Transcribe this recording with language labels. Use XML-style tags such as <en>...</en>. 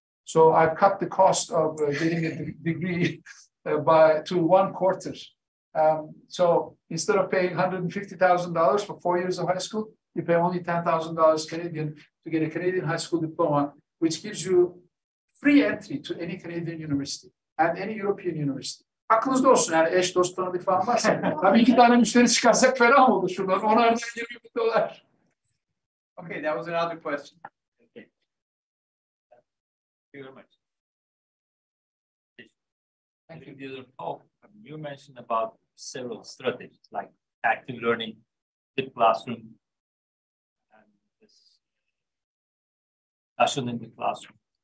<en>So I've cut the cost of getting a degree to 1/4. So instead of paying $150,000 for 4 years of high school, you pay only $10,000 Canadian to get a Canadian high school diploma, which gives you free entry to any Canadian university and any European university.</en> <tr>Aklınızda olsun, yani eş dost tanıdık falan varsa. Tabii 2 tane müşteri çıkarsak fena mı olur şuradan? 10'ardan $20,000.</tr> <en>Okay, that was another question. Okay. Thank you very much. Thank you. you mentioned about several strategies like active learning, the classroom, and this discussion in the classroom.</en>